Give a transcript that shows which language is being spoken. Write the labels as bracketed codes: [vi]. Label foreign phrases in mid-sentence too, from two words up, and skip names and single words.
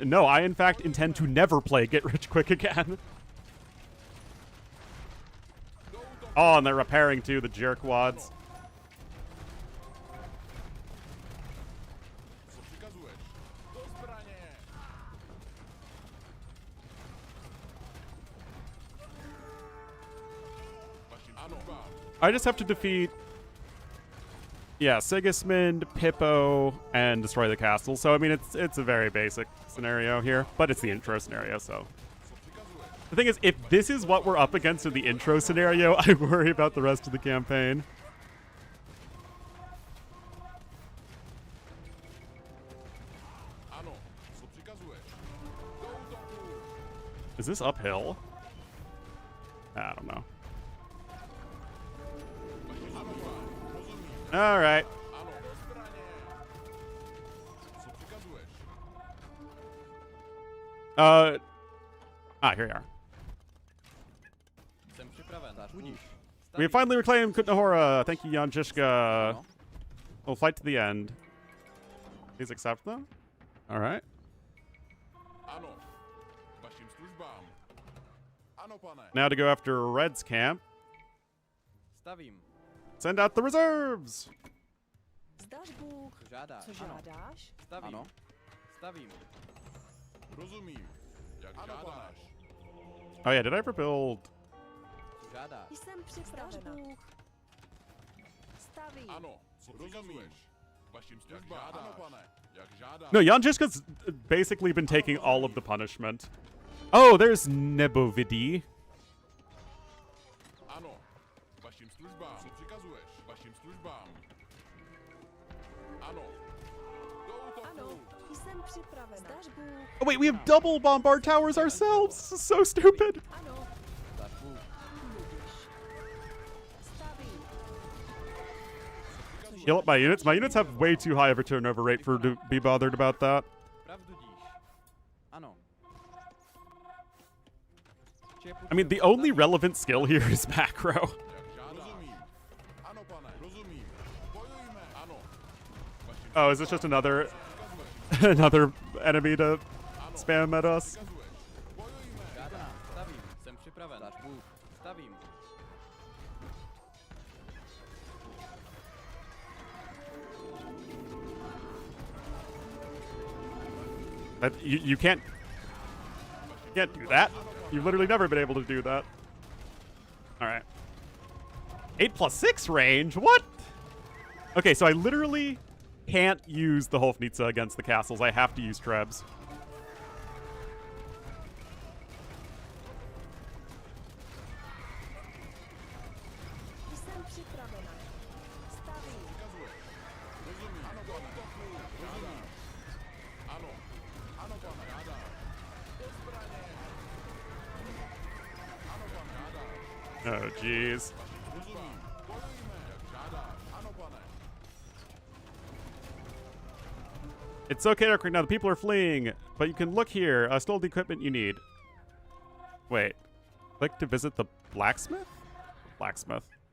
[en] No, I in fact intend to never play Get Rich Quick again. Oh, and they're repairing too, the jerkwads. [cs] Co přikazuješ? Do zbraně. Vašim službám. [en] I just have to defeat, yeah, Sigismund, Pippo, and destroy the castle. So I mean, it's a very basic scenario here, but it's the intro scenario. So [cs] Co přikazuješ? [en] the thing is, if this is what we're up against in the intro scenario, I worry about the rest of the campaign. [cs] Ano. Co přikazuješ? Do útoku. [en] Is this uphill? I don't know. [cs] Vašim službám. Rozumím. [en] All right. [cs] Ano. Do zbraně. Co přikazuješ? [en] Here we are. [cs] Jsem připraven. Budíš. [en] We have finally reclaimed Kutnahora. Thank you, Jan Jishka. [cs] Ano. [en] We'll fight to the end. Please accept them. All right. [cs] Ano. Vašim službám. Ano, pane. [en] Now to go after Red's camp. [cs] Stavím. [en] Send out the reserves. [cs] Zdař Bůh. Co žádáš? Co Ano. žádáš? Stavím. Ano. Stavím. Rozumím. Jak žádáš. [en] Oh yeah, did I ever build? [cs] Co žádáš? Jsem připravena. Zdař Bůh. Stavím. Ano. Co rozumíš? Vašim službám. Ano, pane. Jak žádáš. [en] No, Jan Jishka's basically been taking all of the punishment. Oh, there's Nebovidi. [cs] Ano. Vašim službám. Co přikazuješ? Vašim službám. Ano. Do útoku. Ano. Jsem připravena. Zdař Bůh. [en] Oh wait, we have double bombard towers ourselves. This is so stupid. [cs] Ano. Zdař Bůh. Budíš. Stavím. [en] Heal up my units. My units have way too high of a turnover rate for to be bothered about that. [cs] Pravdu díš. Ano. Štěpu [en] I mean, the [cs] dřevo. [en] only [cs] Stavím. [en] relevant skill here is macro. [cs] Jak žádáš. Rozumím. Ano, pane. Rozumím. Bojujme. Ano. Vašim [en] Oh, is this just another another enemy to spam at us? [cs] přikazuješ. Bojujme. Žádám. Stavím. Jsem připraven. Zdař Bůh. Stavím. [en] That you can't do that. You've literally never been able to do that. All right. 8+6 range. What? Okay, so I literally can't use the Hofnitsa against the castles. I have to use Trebs. [cs] Jsem připravena. Stavím. Rozumím. Ano, pane. Rozumím. Ano. Ano, pane. Žádáš. Do zbraně. Ano, pane. Žádáš. [en] Oh, jeez. [cs] Rozumím. Bojujme. Jak žádáš. Ano, pane. [en] It's okay, Dark Now the people are fleeing, but you can look here. Stole the equipment you need. Wait. Click to visit the blacksmith? Blacksmith.